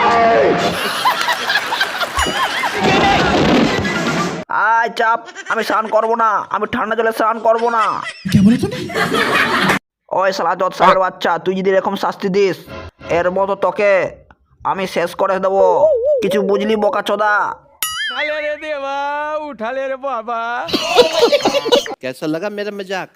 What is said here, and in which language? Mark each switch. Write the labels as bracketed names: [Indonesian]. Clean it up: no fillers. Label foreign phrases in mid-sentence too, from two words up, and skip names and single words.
[Bangla] আয় চাপ, আমি স্নান করবো না, আমি ঠান্ডা জলে স্নান করবো না। ওই শালা জজ সাহেবের বাচ্চা, তুই যদি এরকম শাস্তি দিস এর মতো তোকে আমি শেষ করে দেবো। কিছু বুঝলি বোকাচোদা? [Hindi] उठा ले रे देवा, उठा ले रे बाबा। कैसा लगा मेरा मजाक?